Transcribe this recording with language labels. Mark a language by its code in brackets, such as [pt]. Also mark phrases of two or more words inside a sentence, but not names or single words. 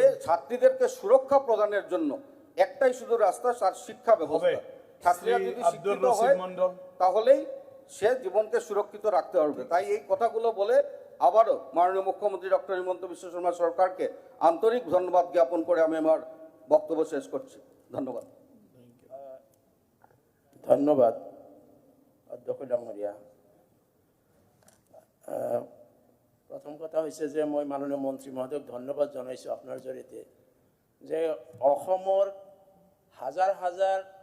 [bn] যে ছাত্রীদেরকে সুরক্ষা প্রদানের জন্য একটাই শুধু রাস্তা, তার শিক্ষা ব্যবস্থা। হবে। ছাত্রীরা শ্রী যদি আব্দুর শিক্ষিত রশিদ হয় মণ্ডল। তাহলেই সে জীবনকে সুরক্ষিত রাখতে পারবে। তাই এই কথাগুলো বলে আবারও মাননীয় মুখ্যমন্ত্রী ডক্টর হিমন্ত বিশ্ব শর্মা সরকারকে আন্তরিক ধন্যবাদ জ্ঞাপন করে আমি আমার বক্তব্য শেষ করছি। ধন্যবাদ। [as] ধন্যবাদ অধ্যক্ষ ডাঙৰীয়া। প্ৰথম কথা হৈছে যে মই মাননীয় মন্ত্ৰী মহোদয়ক ধন্যবাদ জনাইছোঁ আপোনাৰ জৰিয়তে যে অসমৰ হাজাৰ হাজাৰ